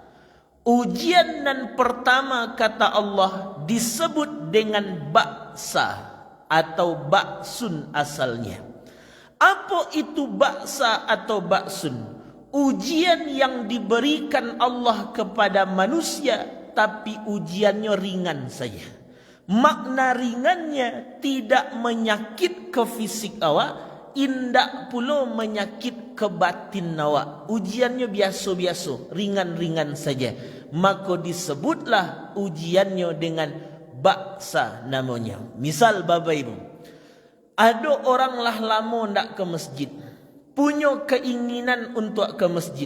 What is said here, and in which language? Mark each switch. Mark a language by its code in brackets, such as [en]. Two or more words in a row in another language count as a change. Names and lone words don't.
[id] Ujian nan pertama, kata Allah, disebut dengan ba'sa atau ba'sun asalnya. Apa itu ba'sa atau ba'sun? Ujian yang diberikan Allah kepada manusia, tapi ujiannya ringan saja. Makna ringannya tidak menyakit ke fisik awak, [min] indak pula menyakit ke batin awak. [id] Ujiannya biasa-biasa, ringan-ringan saja. Maka disebutlah ujiannya dengan ba'sa namanya. Misal Bapak Ibu, ada orang lah lama ndak ke masjid, punya keinginan untuk ke masjid.